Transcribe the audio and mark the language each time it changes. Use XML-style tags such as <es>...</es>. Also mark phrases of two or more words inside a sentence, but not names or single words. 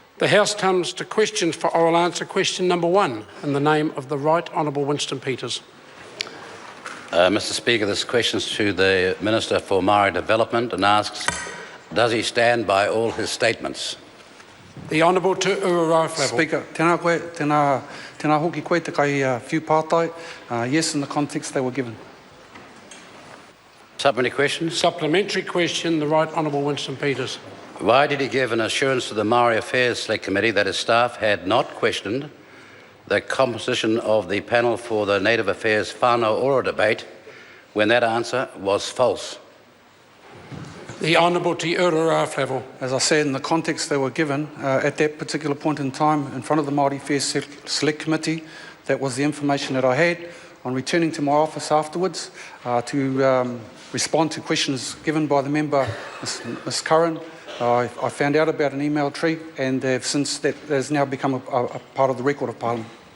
<en>The House comes to questions for oral answer. Question number 1, in the name of the Right Honourable Winston Peters. Mr Speaker, this question is to the Minister for Maori Development and asks, does he stand by all his statements? The Honourable to Uraraflevel. Speaker,</en> <mi>tēnā koe, tēnā hoki koe te kai whiu pātai.</mi> <en>Yes, in the context they were given. Supplementary question? Supplementary question, the Right Honourable Winston Peters. Why did he give an assurance to the Maori Affairs Select Committee that his staff had not questioned the composition of the panel for the Native Affairs</en> <mi>whānau ora</mi> <en>debate when that answer was false? The Honourable to Uraraflevel. As I said, in the context they were given, at that particular point in time, in front of the Māori Affairs Select Committee, that was the information that I had. On returning to my office afterwards to respond to questions given by the member, Ms Curran, I found out about an email tree, and since that has now become a part of the record of Parliament.</en>